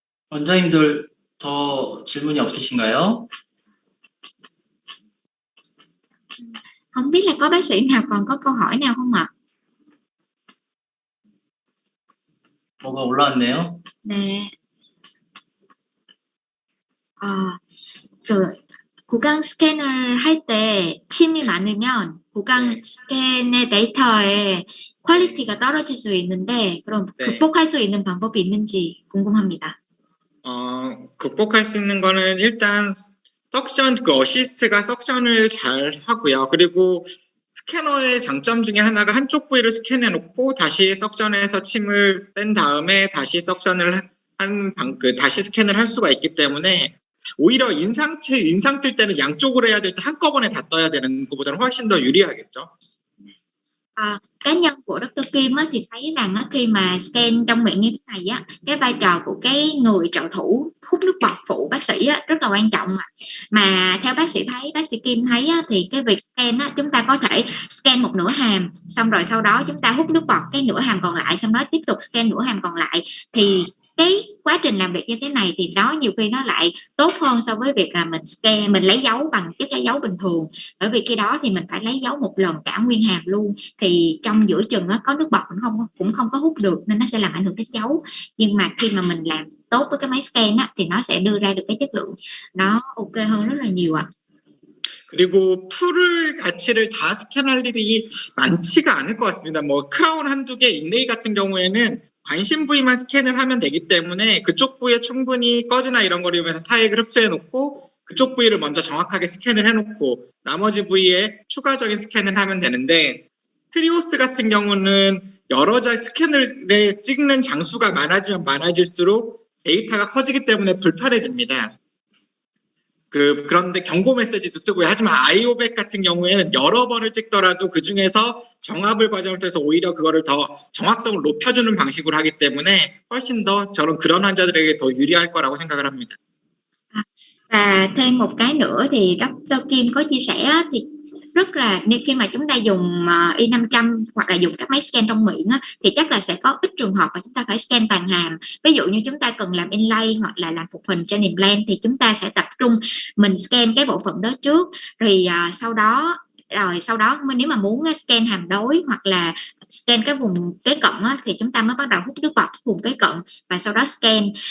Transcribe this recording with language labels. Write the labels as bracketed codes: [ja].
[ko] 원장님들 더 질문이 없으신가요? [vi] Không biết là có bác sĩ nào còn có câu hỏi nào không ạ? [ko] 뭐가 올라왔네요. 네. 구강 스캐너를 할 때 침이 많으면 구강 스캔의 데이터의 퀄리티가 떨어질 수 있는데 그럼 극복할 수 있는 방법이 있는지 궁금합니다. 극복할 수 있는 거는 일단 석션 그 어시스트가 석션을 잘 하고요. 그리고 스캐너의 장점 중에 하나가 한쪽 부위를 스캔해 놓고 다시 석션해서 침을 뺀 다음에 다시 석션을 다시 스캔을 할 수가 있기 때문에 오히려 인상 뜰 때는 양쪽으로 해야 될 때 한꺼번에 다 떠야 되는 것보다는 훨씬 더 유리하겠죠. [vi] Cá nhân của Dr. Kim á, thì thấy rằng á, khi mà scan trong miệng như thế này á, cái vai trò của cái người trợ thủ hút nước bọt phụ bác sĩ á, rất là quan trọng mà theo bác sĩ Kim thấy á, thì cái việc scan á, chúng ta có thể scan một nửa hàm, xong rồi sau đó chúng ta hút nước bọt cái nửa hàm còn lại, xong đó tiếp tục scan nửa hàm còn lại, thì cái quá trình làm việc như thế này thì nó nhiều khi nó lại tốt hơn so với việc là mình lấy dấu bằng chiếc lấy dấu bình thường, bởi vì khi đó thì mình phải lấy dấu một lần cả nguyên hàm luôn, thì trong giữa chừng á, có nước bọt cũng không có hút được nên nó sẽ làm ảnh hưởng đến dấu. Nhưng mà khi mà mình làm tốt với cái máy scan á, thì nó sẽ đưa ra được cái chất lượng nó ok hơn rất là nhiều ạ. [ko] 그리고 풀을 가치를 다 스캔할 일이 많지가 않을 것 같습니다. 뭐 크라운 한두 개, 인레이 같은 경우에는 관심 부위만 스캔을 하면 되기 때문에 그쪽 부위에 충분히 꺼지나 이런 걸 이용해서 타액을 흡수해 놓고 그쪽 부위를 먼저 정확하게 스캔을 해놓고 나머지 부위에 추가적인 스캔을 하면 되는데, 트리오스 같은 경우는 여러 자 스캔을 찍는 장수가 많아지면 많아질수록 데이터가 커지기 때문에 불편해집니다. 그런데 경고 메시지도 뜨고요. 하지만 아이오백 같은 경우에는 여러 번을 찍더라도 그 중에서 정합을 과정을 통해서 오히려 그거를 더 정확성을 높여주는 방식으로 하기 때문에 훨씬 더 저는 그런 환자들에게 더 유리할 거라고 생각을 합니다. [vi] Và thêm một cái nữa thì Dr. Kim có chia sẻ thì rất là nếu khi mà chúng ta dùng Y500 hoặc là dùng các máy scan trong miệng á, thì chắc là sẽ có ít trường hợp mà chúng ta phải scan toàn hàm. Ví dụ như chúng ta cần làm inlay hoặc là làm phục hình trên implant thì chúng ta sẽ tập trung mình scan cái bộ phận đó trước, rồi sau đó nếu mà muốn scan hàm đối hoặc là scan cái vùng kế cận á, thì chúng ta mới bắt đầu hút nước bọt vùng kế cận và sau đó scan.